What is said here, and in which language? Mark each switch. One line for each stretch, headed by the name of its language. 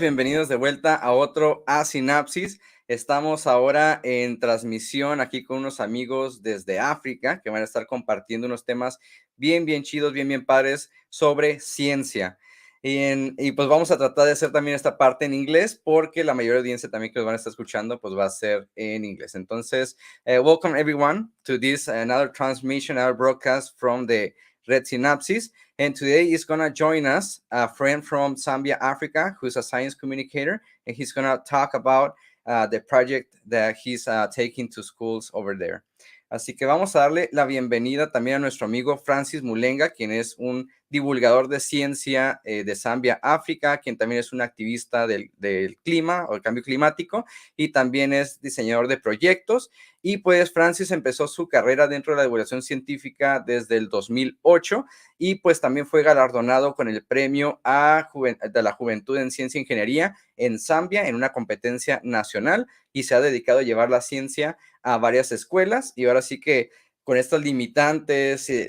Spanish: Bienvenidos de vuelta a otro Haz Sinapsis. Estamos ahora en transmisión aquí con unos amigos desde África que van a estar compartiendo unos temas bien chidos, bien padres sobre ciencia. Y pues vamos a tratar de hacer también esta parte en inglés porque la mayoría de audiencia también que nos van a estar escuchando pues va a ser en inglés.
English: Entonces, welcome everyone to this another transmission, another broadcast from the Red Synapsis. And today is going to join us a friend from Zambia, Africa, who's a science communicator, and he's going to talk about the project that he's taking to schools over there.
Spanish: Así que vamos a darle la bienvenida también a nuestro amigo Francis Mulenga, quien es un divulgador de ciencia de Zambia, África, quien también es un activista del clima o el cambio climático y también es diseñador de proyectos. Y pues Francis empezó su carrera dentro de la divulgación científica desde el 2008 y pues también fue galardonado con el premio de la Juventud en Ciencia e Ingeniería en Zambia en una competencia nacional y se ha dedicado a llevar la ciencia a varias escuelas y ahora sí que con estas limitantes